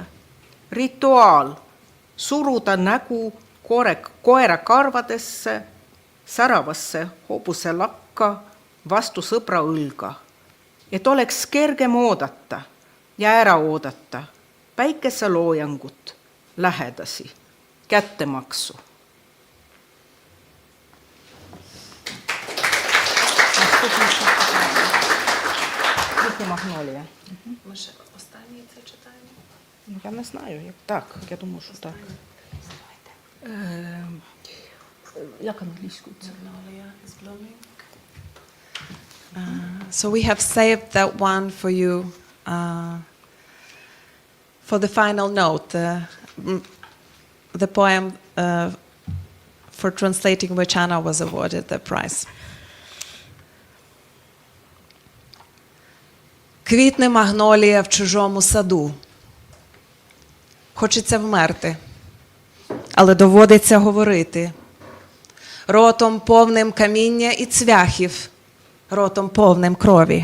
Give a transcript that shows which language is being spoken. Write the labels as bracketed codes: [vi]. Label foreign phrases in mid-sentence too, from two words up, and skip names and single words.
[et] Rituaal, suruda nägu koera karvadesse, säravasse hobuse lakka, vastu sõbra õlga, et oleks kergem oodata ja ära oodata päikeseloojangut, lähedasi, kättemaksu. [uk] Магнолія. Ми ще останній це читаємо? Я не знаю, як так. Я думаю, що так. Як англійською це? [en] Magnolia is blooming. So we have saved that one for you for the final note. The poem for translating which Anna was awarded the prize. [uk] Квітне магнолія в чужому саду. Хочеться вмерти, але доводиться говорити. Ротом повним каміння і цвяхів, ротом повним крові.